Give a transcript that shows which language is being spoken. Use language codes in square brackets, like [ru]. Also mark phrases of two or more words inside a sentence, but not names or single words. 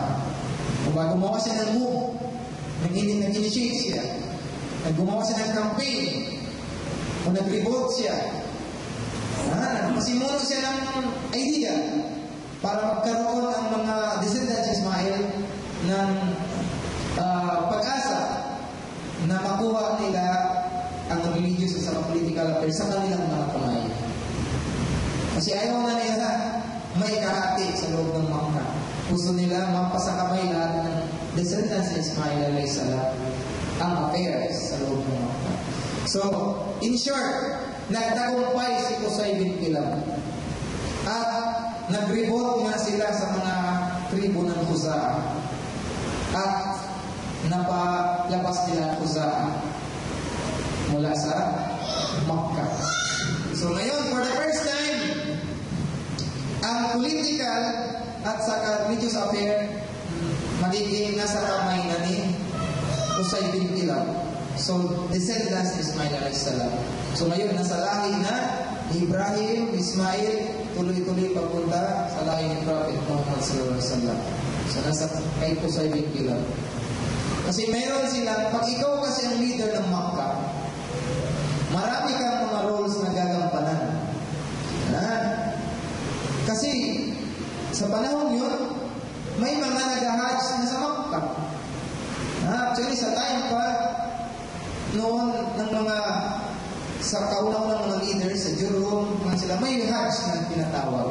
[tl] Kung bago gumawa siya ng move, nag-initiate siya, gumawa siya ng campaign, kung nag-revolt siya, masimuno siya ng idea para magkaroon ang mga descendants ni Ismail ng pag-asa na makuha nila ang religious at saka [en] political affairs [tl] sa kanilang mga kamay. Kasi ayaw na nila may kahati sa loob ng Makkah. Gusto nila mapasakamay lahat ng descendants ni Ismail [ar] عليه السلام [tl] ang affairs sa loob ng Makkah. [en] So, in short, [tl] nagtagumpay si Qusay bin Kilab. At nag-revolt nga sila sa mga tribo ng Khuzaa. At napalabas nila Khuzaa mula sa Makkah. So ngayon, [en] for the first time, [tl] ang political at saka [en] religious affair [tl] magiging nasa kamay na ni Qusay bin Kilab. So, descendants ni Ismail a.s. So ngayon, nasa lahi na Ibrahim, Ismail, tuloy-tuloy papunta sa lahi ni Prophet Muhammad [ar] صلى الله عليه وسلم. [tl] So nasa kay Qusay bin Kilab. Kasi meron sila, pag ikaw kasi ang leader ng Makkah, marami kang mga roles na gagampanan. Kasi sa panahon yun, may mga nag-hajj na sa Makkah. Actually, sa time pa, noon ng mga sa kaunang mga leaders sa Jurhum, sila may hajj na pinatawag.